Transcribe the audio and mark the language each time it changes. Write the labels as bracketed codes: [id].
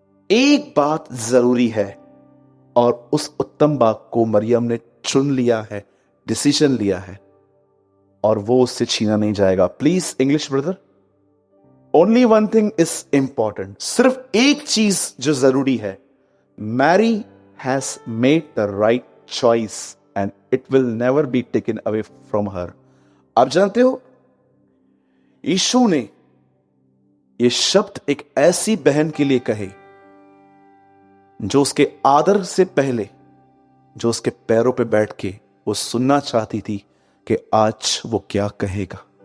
[hi] एक बात जरूरी है, और उस उत्तम बाग को मरियम ने चुन लिया है, डिसीजन लिया है, और वो उससे छीना नहीं जाएगा। [en] Please English brother, only one thing is important. [hi] सिर्फ एक चीज जो जरूरी है, Mary [en] has made the right choice and it will never be taken away from her. [hi] आप जानते हो, यीशु ने ये शब्द एक ऐसी बहन के लिए कहे जो उसके आदर से पहले, जो उसके पैरों पे बैठ के वो सुनना चाहती थी कि आज वो क्या कहेगा।